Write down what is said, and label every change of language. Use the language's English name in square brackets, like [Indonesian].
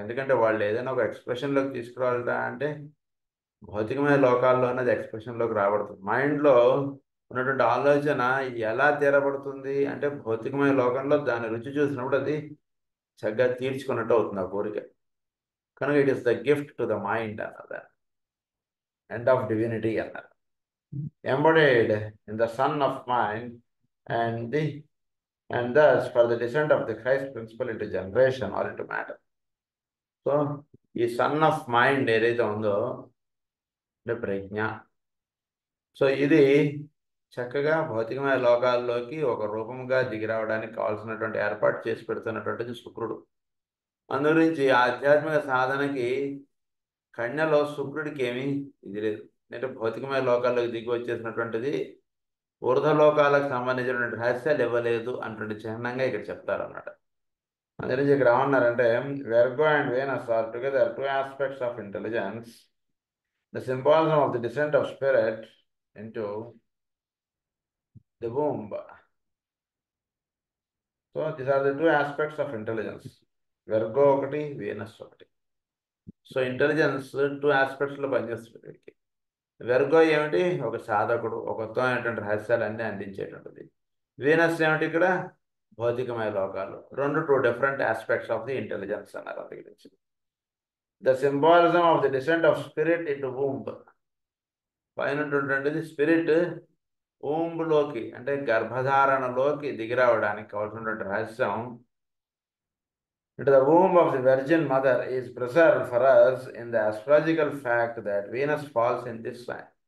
[Telugu] ఎందుకంటే వాళ్ళు ఏదైనా ఒక ఎక్స్ప్రెషన్లోకి తీసుకురావాలట అంటే భౌతికమైన లోకాల్లో అనేది ఎక్స్ప్రెషన్లోకి రాబడుతుంది. మైండ్లో ఉన్నటువంటి ఆలోచన ఎలా తీరబడుతుంది అంటే భౌతికమైన లోకంలో దాని రుచి చూసినప్పుడు అది చక్కగా తీర్చుకున్నట్టు అవుతుంది ఆ కోరిక. [English] కనుక it is the gift to the mind [Telugu] అన్నది, [English] End of divinity అన్నారు. Embodied in the son of mind and thus for the descent of the Christ principle into generation or into matter. [Telugu] So, ఈ [English] son of mind [Telugu] ఏదైతే ఉందో అంటే ప్రజ్ఞ, so ఇది చక్కగా భౌతికమైన లోకాల్లోకి ఒక రూపంగా దిగిరావడానికి కావాల్సినటువంటి ఏర్పాటు చేసి పెడుతున్నటువంటిది శుక్రుడు. అందు గురించి ఆధ్యాత్మిక సాధనకి కన్యలో శుక్రుడికి ఏమీ ఇది లేదు. అంటే భౌతికమైన లోకాల్లోకి దిగి వచ్చేసినటువంటిది ఊర్ధ్వలోకాలకు సంబంధించినటువంటి రహస్యాలు ఇవ్వలేదు అన్నటువంటి చిహ్నంగా ఇక్కడ చెప్తారు అన్నమాట. అందుకని ఇక్కడ ఏమన్నారంటే [English] Virgo and Venus are together two aspects of intelligence, the symbolism of the descent of spirit into the womb. So these are the two aspects of intelligence, [Telugu] Virgo ఒకటి, వీనస్ ఒకటి. సో ఇంటెలిజెన్స్ టూ ఆస్పెక్ట్స్లో పనిచేస్తుంది వీడికి. Virgo ఏమిటి? ఒక సాధకుడు, ఒక ఉత్తమమైనటువంటి రహస్యాలన్నీ అందించేటువంటిది. Venus ఏమిటి? ఇక్కడ భౌతికమైన లోకాలు. రెండు [English] two different aspects of the intelligence [Telugu] అన్నారు. అందు గురించి [English] the symbolism of the descent of spirit into womb, [Telugu] పైనటువంటిది spirit ఊంబులోకి అంటే గర్భధారణలోకి దిగిరావడానికి కావాల్సినటువంటి రహస్యం [English] into the womb of the Virgin Mother is preserved for us in the astrological fact that Venus falls in this sign.